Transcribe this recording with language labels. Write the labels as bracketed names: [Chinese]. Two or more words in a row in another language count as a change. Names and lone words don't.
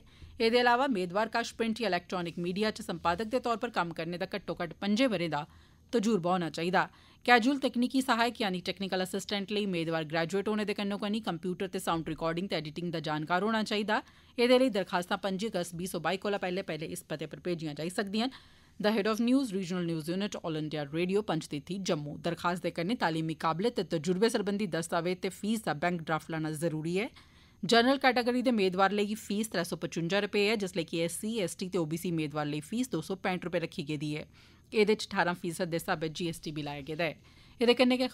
[Dogri] एह्दे अलावा मेदवार कश प्रिंट या [English] electronic media [Dogri] च संपादक दे तौर पर कम्म करने दा घट्टो-घट्ट 5 ब'रें दा तजुर्बा होना चाहिदा। कैजुअल तकनीकी सहायक यानी [English] technical assistant [Dogri] लेई मेदवार ग्रेजुएट होने दे कन्नो-कन्नी कंप्यूटर ते [English] sound recording [Dogri] ते एडिटिंग दा जानकार होना चाहिदा। एह्दे लेई दरखास्तां 5 अगस्त 2022 कोला पैह्ले इस पते पर भेजियां जाई सकदियां न। [English] The Head of News Regional News Unit All India Radio Panchtirthi Jammu. [Dogri] दरखास्त दे कन्नै तालीमी काबलियत ते तजुर्बे सरबंधी दस्तावेज ते फीस दा [English] bank draft [Dogri] लाना जरूरी ऐ। [English] general category [Dogri] दे मेदवार लेई फीस 355 रपेऽ ऐ, जिसलै कि SC, ST ते OBC मेदवार लेई फीस 265 रपेऽ रक्खी गेदी ऐ। एह्दे च 18% दे स्हाबै GST बी लाया गेदा ऐ।